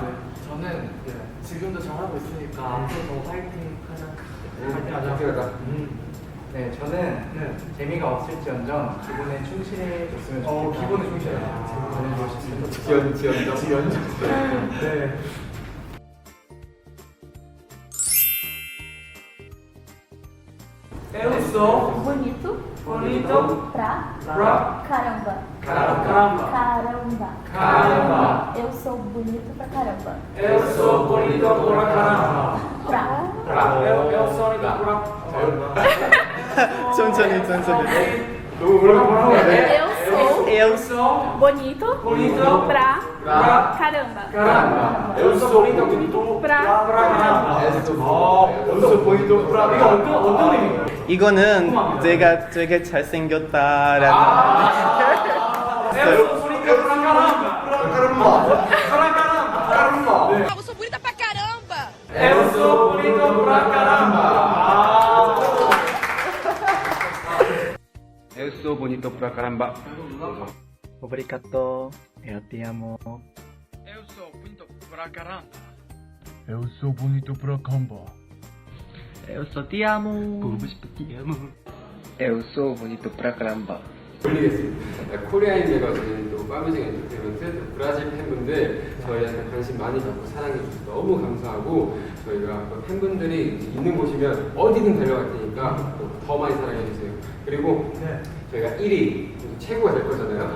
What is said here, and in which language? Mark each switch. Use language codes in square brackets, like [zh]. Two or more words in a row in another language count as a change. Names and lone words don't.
[ko] 저는 지금도 잘하고 있으니까 앞으로 더 화이팅 하자. 파이팅 하자. 네, 저는 재미가 없을지언정 기본에 충실해줬으면 좋겠다. 기본에 충실해. 저는 지연정. 네. [pt] Eu sou Bonito. bonito Pra. pra Caramba. caramba. Caramba. Caramba. Eu sou bonito pra caramba. Eu sou bonito pra caramba. Pra. Eu sou bonito pra caramba. [ko] 천천히. 너무 뭐라고 해? [pt] Eu sou bonito. Bonito Pra. pra Caramba. caramba. Eu sou bonito pra caramba. Eu sou bonito pra [ko] 이거 어떤 의미예요? 이거는 내가 되게 잘생겼다라는 [pt] Eu sou bonito pra caramba. Caramba. Eu sou bonita pra caramba! Eu sou bonito pra caramba. Eu sou bonito pra caramba. Obrigado. Eu te amo. Eu sou bonito pra caramba. Eu sou bonito pra caramba. Eu sou te amo. [ko] 보고 싶어 [pt] te amo. Eu sou bonito pra caramba. [ko] 올리겠습니다. 코리아인들과 저희 또 파뮤직 엔터테인먼트 또 브라질 팬분들 저희한테 관심 많이 갖고 사랑해 주셔서 너무 감사하고 저희가 또 팬분들이 있는 곳이면 어디든 달려갈 테니까 또 더 많이 사랑해 주세요. 그리고 저희가 1위 최고가 될 거잖아요.